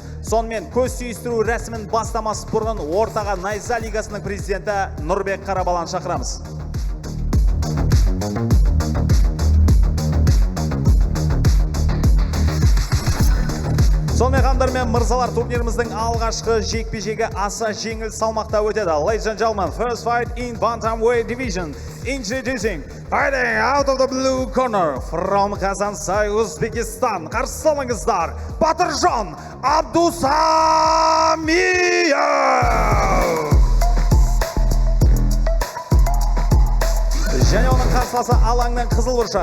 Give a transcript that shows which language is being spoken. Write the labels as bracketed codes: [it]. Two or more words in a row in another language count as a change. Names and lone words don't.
[kk] Сонымен көз түйістіру рәсімін бастамас бұрын ортаға Найза лигасының президенті Нұрбек Қарабалан шақырамыз. Сонымен қадымдар мен мырзалар, турниріміздің алғашқы жекпе-жегі аса жеңіл салмақта өтеді. [en] Ladies and gentlemen, first fight in bantamweight division. Introducing, fighting out of the blue corner from Kazansay, Uzbekistan. [kk] Қарсы алыңыздар, Батыржан Абдусамиев! Және оның қарсыласы алаңның қызыл бұрышы.